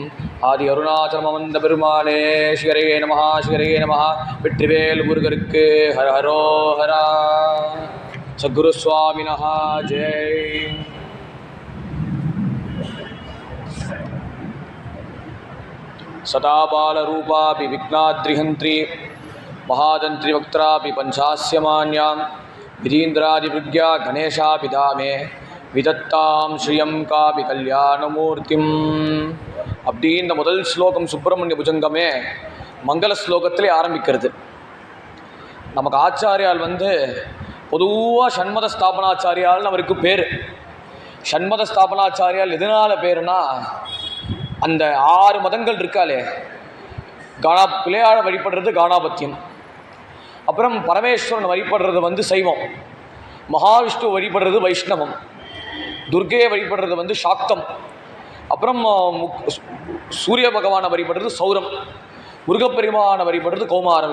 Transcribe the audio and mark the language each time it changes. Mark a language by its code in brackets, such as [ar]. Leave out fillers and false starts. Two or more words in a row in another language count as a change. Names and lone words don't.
[ta] ஆதி அருணாச்சலம் வந்த பெருமாளே சிகரே நமஹா சிகரே நமஹா. வெற்றிவேல் முருகருக்கு ஹர ஹரோஹரா. சத்குரு சுவாமினஹா ஜெய். [sa] सदाबालरूपापि विघ्नाद्रिहन्त्री महादंत्री वक्त्रापि पंचास्यमान्यां विधीन्द्रादिभृग्या गणेशापिधामे विदत्तां श्रियं कापि कल्याणमूर्तिम्. [ta] அப்படி இந்த முதல் ஸ்லோகம் சுப்பிரமணிய புஜங்கமே மங்கள ஸ்லோகத்திலே ஆரம்பிக்கிறது. நமக்கு ஆச்சாரியால் பொதுவாக ஷண்மத ஸ்தாபனாச்சாரியால்னு அவருக்கு பேர். ஷண்மத ஸ்தாபனாச்சாரியால் எதனால் பேருனா, அந்த 6 மதங்கள் இருக்காளே, பிள்ளையாழ வழிபடுறது காணாபத்தியம், அப்புறம் பரமேஸ்வரன் வழிபடுறது சைவம், மகாவிஷ்ணு வழிபடுறது வைஷ்ணவம், துர்கையை வழிபடுறது சாக்தம், அப்புறம் சூரிய பகவானை வழிபடுறது சௌரம், முருகப்பெருமானை வழிபடுறது கௌமாரம்.